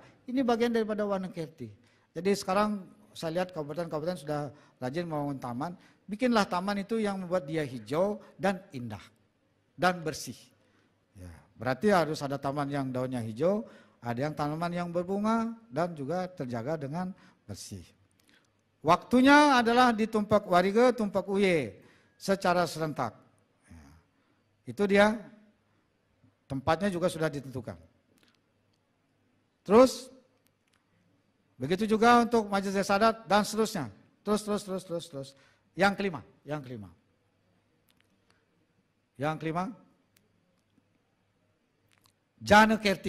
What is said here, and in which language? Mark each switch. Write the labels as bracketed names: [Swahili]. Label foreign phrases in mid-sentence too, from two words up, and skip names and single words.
[Indonesian] Ini bagian daripada Wanakerti. Jadi sekarang saya lihat kabupaten-kabupaten sudah rajin membangun taman. Bikinlah taman itu yang membuat dia hijau dan indah dan bersih. Ya, berarti harus ada taman yang daunnya hijau, ada yang tanaman yang berbunga dan juga terjaga dengan bersih. Waktunya adalah di tumpak warga, tumpak uye secara serentak. Ya, itu dia. Tempatnya juga sudah ditentukan. Terus begitu juga untuk majelis desa adat dan seterusnya. Terus. Yang kelima. Janakerti.